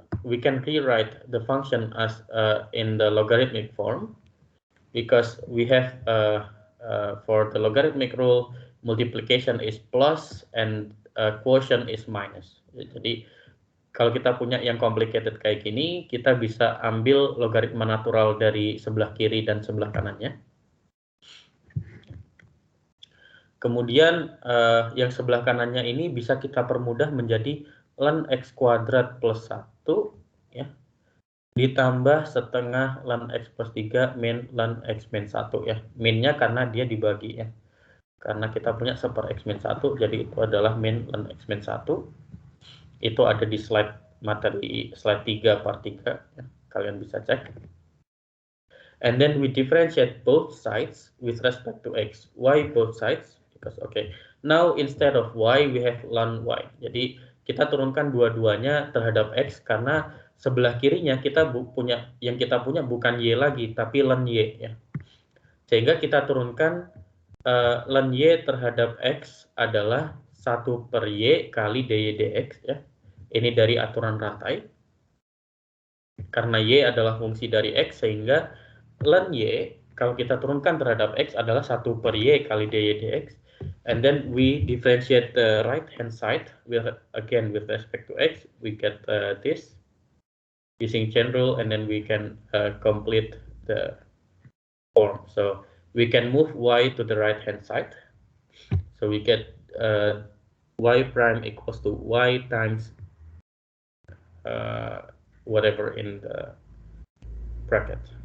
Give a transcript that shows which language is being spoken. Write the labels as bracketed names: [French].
[English] We can rewrite the function as in the logarithmic form, because we have for the logarithmic rule, multiplication is plus and quotient is minus. [Indonesian] Jadi kalau kita punya yang complicated kayak gini, kita bisa ambil logaritma natural dari sebelah kiri dan sebelah kanannya. Kemudian yang sebelah kanannya ini bisa kita permudah menjadi ln X kuadrat plus 1 ya, ditambah setengah ln X plus 3 min ln X min 1 ya. Minnya karena dia dibagi ya. Karena kita punya seper X min 1, jadi itu adalah min ln X min 1. Itu ada di slide materi slide 3/3 ya. Kalian bisa cek. [English] And then we differentiate both sides with respect to X. Why both sides? Because okay, now instead of Y we have ln Y. [Indonesian] Jadi kita turunkan dua-duanya terhadap X karena sebelah kirinya kita punya, yang kita punya bukan Y lagi tapi ln Y ya. Sehingga kita turunkan ln Y terhadap X adalah 1/Y kali dy dx ya. Ini dari aturan rantai. Karena Y adalah fungsi dari X, sehingga ln Y kalau kita turunkan terhadap X adalah 1/Y kali dy dx. [English] And then we differentiate the right hand side with respect to X. We get this using chain rule, and then we can complete the form. So we can move Y to the right hand side. So we get Y prime equals to Y times whatever in the bracket.